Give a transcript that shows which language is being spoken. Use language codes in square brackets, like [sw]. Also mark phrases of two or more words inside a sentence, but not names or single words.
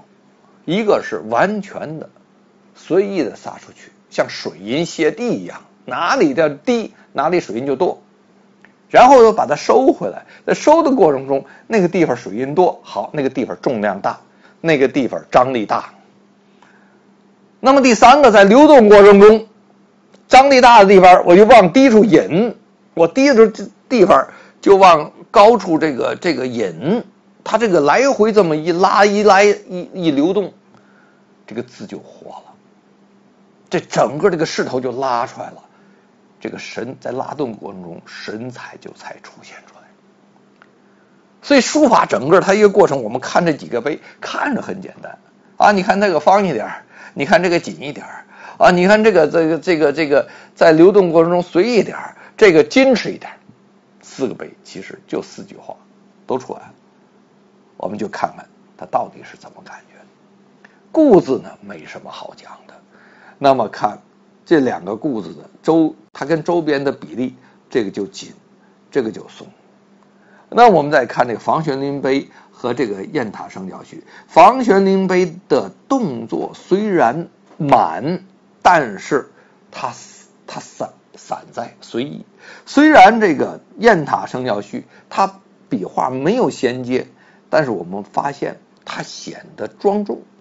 [zh] 一个是完全的随意的撒出去，像水银泻地一样，哪里的低哪里水银就多，然后又把它收回来，在收的过程中，那个地方水银多，好，那个地方重量大，那个地方张力大。那麼第3個，在流動過程中，張力大的地方我就往低處引，我低的地方就往高處這個引，它這個來回這麼一拉一流動，這個字就活了，這整個這個勢頭就拉出來了，這個在拉動過程中神采就才出現出來。所以書法整個它一個過程，我們看這幾個碑看着很簡單你看這個方一點，你看這個緊一點你看這個在流動過程中隨意一點，這個矜持一點，4個碑其實就4句話都出來了，我們就看看它到底是怎麼感覺。故字呢沒什麼好講的，那麼看這2個故字的它跟周邊的比例，這個就緊，這個就鬆。那我們再看這個房玄齡碑和這個雁塔聖教序。房玄齡碑的動作雖然滿，但是它散在隨意。雖然這個雁塔聖教序它筆畫沒有銜接，但是我們發現它顯得莊重。